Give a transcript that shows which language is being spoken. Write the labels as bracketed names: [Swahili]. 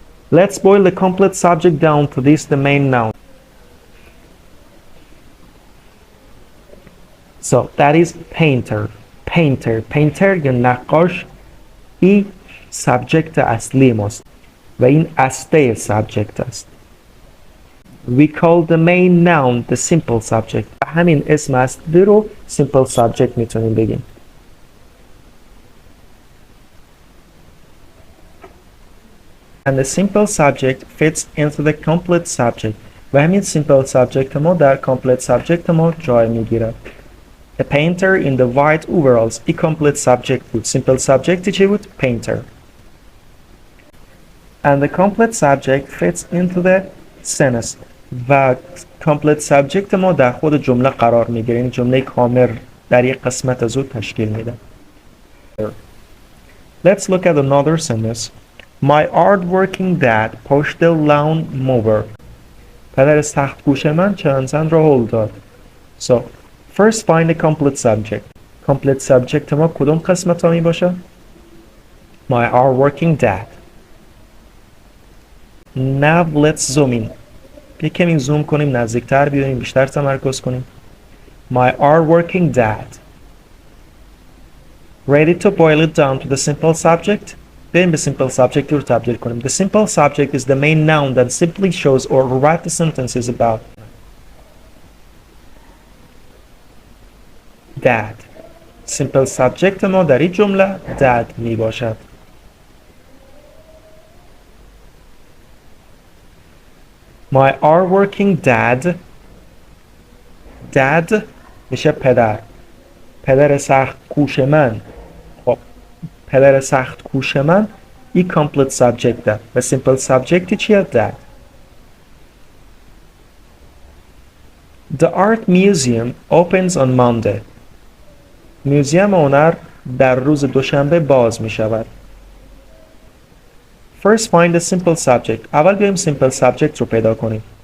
[English] Let's boil the complete subject down to this the main noun. So that is painter. [Persian] Painter یا نقاش این سابجکت اصلی ماست و این استه سابجکت است. [English] We call the main noun the simple subject. [Persian] همین اسم اصلی رو simple subject میتونیم بگیم. [English] And the simple subject fits into the complete subject. [Persian] و همین simple subject ما در complete subject ما جای میگیره. [English] A painter in the white overalls. [Persian] این complete subject بود. [English] Simple subject [Persian] چی بود؟ [English] Painter. And the complete subject fits into the sentence. [Persian] و complete subject ما در خود جمله قرار میگیره. این جمله کامل در یک قسمت از او تشکیل میده. [English] Let's look at another sentence. My hard-working dad pushed the lawn mower. [Persian] پدر سخت کوش من چند را هل داد. [English] So, first find the complete subject. [Persian] Complete subject ما کدوم قسمت ها می باشه؟ [English] My hard-working dad. Now let's zoom in. [Persian] یک کمی زوم کنیم، نزدیکتر بیاریم، بیشتر تمرکز کنیم. [English] My hard-working dad. Ready to boil it down to the simple subject? [Persian] بریم به simple subject رو تبدیل کنیم. [English] The simple subject is the main noun that simply shows or what the sentence is about. Dad. [Persian] Simple subject ما در این جمله dad می باشد. [English] My hard-working dad. [Persian] Dad میشه پدر. پدر سخت کوش من. خب پدر سخت کوش من این complete subject ده و simple subject چیه؟ dad. [English] The art museum opens on Monday. [Persian] میوزیم هنر در روز دوشنبه باز می شود. [English] First find the simple subject. [Persian] اول بیایم simple subject رو پیدا کنیم.